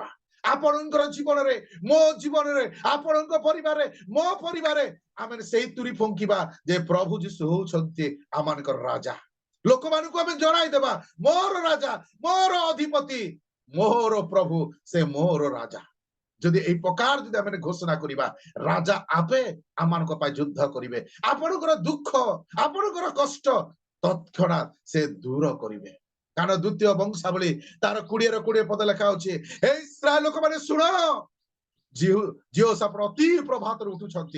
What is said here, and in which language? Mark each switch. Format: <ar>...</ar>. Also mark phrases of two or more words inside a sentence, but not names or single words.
<or>ଆପଣଙ୍କର ଜୀବନରେ, ମୋ ଜୀବନରେ, ଆପଣଙ୍କ ପରିବାରରେ, ମୋ ପରିବାରରେ ଆମେ ସେଇ ତୁରୀ ଫୁଙ୍କିବା ଯେ ପ୍ରଭୁ ଯୀଶୁ ହଉଛନ୍ତି ଆମମାନଙ୍କର ରାଜା। ଲୋକମାନଙ୍କୁ ଆମେ ଜଣାଇଦେବା, ମୋର ରାଜା, ମୋର ଅଧିପତି, ମୋର ପ୍ରଭୁ, ସେ ମୋର ରାଜା। ଯଦି ଏଇ ପ୍ରକାର ଯଦି ଆମେ ଘୋଷଣା କରିବା, ରାଜା ଆପେ ଆମମାନଙ୍କ ପାଇଁ ଯୁଦ୍ଧ କରିବେ। ଆପଣଙ୍କର ଦୁଃଖ, ଆପଣଙ୍କର କଷ୍ଟ ତତ୍କ୍ଷଣାତ୍ ସେ ଦୂର କରିବେ। କାରଣ ଦ୍ୱିତୀୟ ବଂଶାବଳୀ ତାର 20 ପଦ ଲେଖା ଅଛି, ହେ ଇସ୍ରାଏଲ ଲୋକମାନେ ଶୁଣ, ଝିଅ ସାପଣ ଅତି ପ୍ରଭାତରେ ଉଠୁଛନ୍ତି।</or>